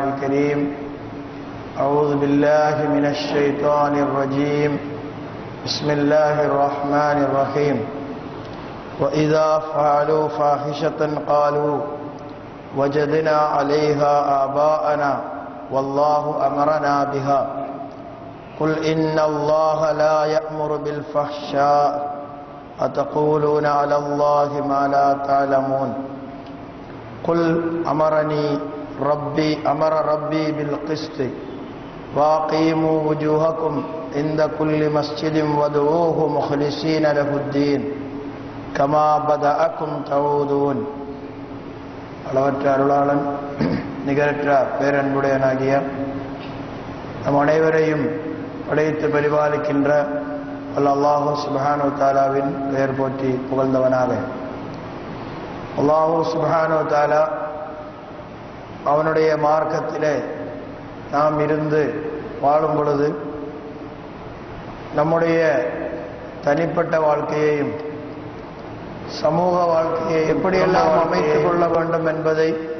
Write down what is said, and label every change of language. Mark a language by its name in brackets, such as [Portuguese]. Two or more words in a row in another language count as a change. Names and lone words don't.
[Arabic] الكريم أعوذ بالله من الشيطان الرجيم بسم الله الرحمن الرحيم وإذا فعلوا فاحشة قالوا وجدنا عليها آباءنا والله أمرنا بها قل إن الله لا يأمر بالفحشاء أتقولون على الله ما لا تعلمون قل أمر ربي بالقسط وأقيموا وجوهكم عند كل مسجد وادعوه مخلصين له الدين كما بدأكم تعودون [Tamil] அளவற்ற அருளாளன் நிகரற்ற பேரன்புடையனாகிய நம் அனைவரையும் படைத்து பரிபாலிக்கின்ற [Arabic] الله سبحانه [Tamil] தஆலாவின் பெயர் போற்றி புகழ்ந்தவனாக [Arabic] الله سبحانه تعالى [Tamil] அவனுடைய மார்க்கத்திலே நாம் இருந்து வாழும் பொழுது நம்முடைய தனிப்பட்ட வாழ்க்கையையும் சமூக வாழ்க்கையை எப்படியெல்லாம் அமைத்துக் கொள்ள வேண்டும் என்பதை